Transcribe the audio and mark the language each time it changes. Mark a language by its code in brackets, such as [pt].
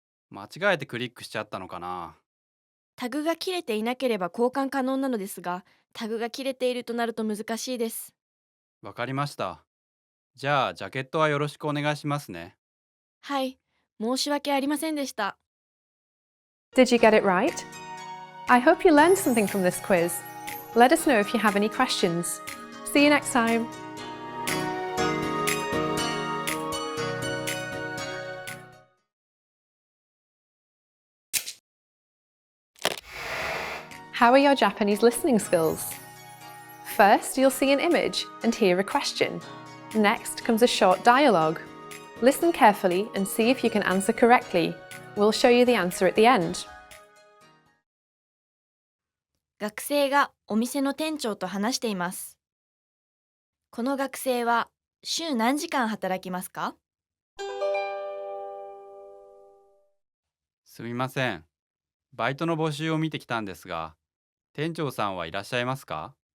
[ja] 間違えてクリックしちゃったのかな。タグが切れていなければ交換可能なのですが、タグが切れているとなると難しいです。わかりました。じゃあ、ジャケットはよろしくお願いしますね。はい、申し訳ありませんでした。 [en] Did you get it right? I hope you learned something from this quiz. Let us know if you have any questions. See you next time. How are your Japanese listening skills? First, you'll see an image and hear a question. Next comes a short dialogue. Listen carefully and see if you can answer correctly. We'll show you the answer at the end. [ja] 学生がお店の店長と話しています。この学生は週何時間働きますか？すみません。バイトの募集を見てきたんですが、店長さんはいらっしゃいますか？